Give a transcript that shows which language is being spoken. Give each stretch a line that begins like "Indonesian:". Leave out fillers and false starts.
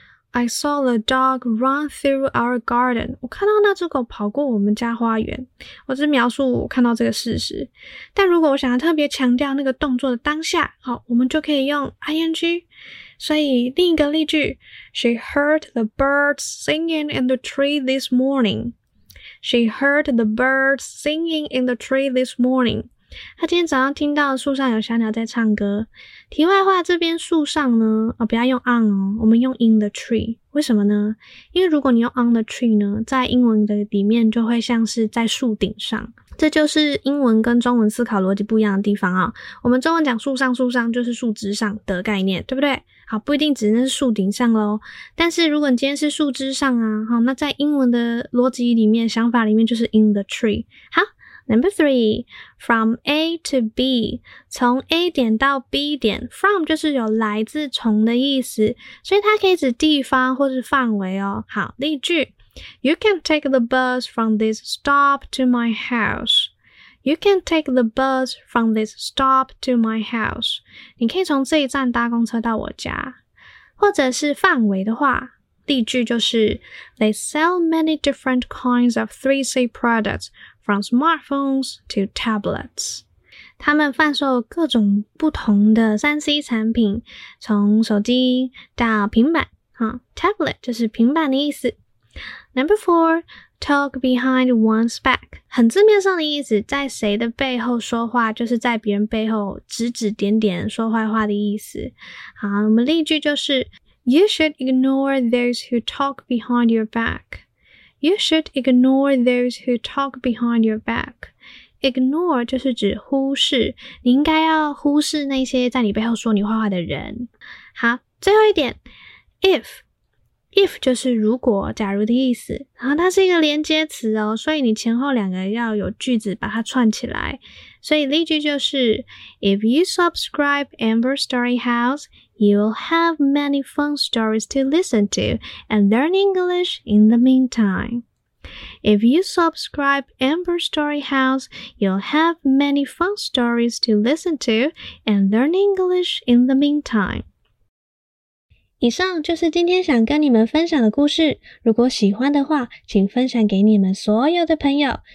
English: I saw the dog run through our garden.
Chinese: 我看到那只狗跑过我们家花园。我只是描述我看到这个事实。但如果我想要特别强调那个动作的当下，好，我们就可以用 ing。所以另一个例句
English: She heard the birds singing in the tree this morning. She heard the birds singing in the tree this morning.
Chinese: 他今天早上听到树上有小鸟在唱歌。题外话，这边树上呢，不要用 on 哦，我们用
English: in the tree。
Chinese: 为什么呢？因为如果你用
English: on the tree
Chinese: 呢，在英文的里面就会像是在树顶上。这就是英文跟中文思考逻辑不一样的地方啊。我们中文讲树上，树上就是树枝上的概念，对不对？好，不一定指那是树顶上咯。但是如果你今天是树枝上啊，好，那在英文的逻辑里面，想法里面就是
English: in the tree。
Chinese: 好。
English: Number three, from A to B,
Chinese: 从 A 点到 B 点 ,from 就是有来自从的意思，所以它可以指地方或是范围哦。好，例句
English: ,You can take the bus from this stop to my house. You can take the bus from this stop to my house.
Chinese: 你可以从这一站搭公车到我家。或者是范围的话，例句就是
English: ,They sell many different kinds of 3C products,From smartphones to tablets.
Chinese: 他们贩售各种不同的 3C 产品，从手机到平板，tablet 就是平板的意思。
English: Number four, talk behind one's back.
Chinese: 很字面上的意思，在谁的背后说话，就是在别人背后指指点点说坏话的意思。好，我们例句就是
English: You should ignore those who talk behind your back. You should ignore those who talk behind your back.
Chinese: Ignore 就是指忽视，你应该要忽视那些在你背后说你坏话的人。好，最后一点 ,if 就是如果、假如的意思。好，它是一个连接词哦，所以你前后两个要有句子把它串起来。所以例句就是
English: ,If you subscribe Amber Story House,You'll have many fun stories to listen to and learn English in the meantime. If you subscribe Amber Story House, you'll have many fun stories to listen to and learn English in the meantime.
Chinese: 以上就是今天想跟你们分享的故事。如果喜欢的话，请分享给你们所有的朋友。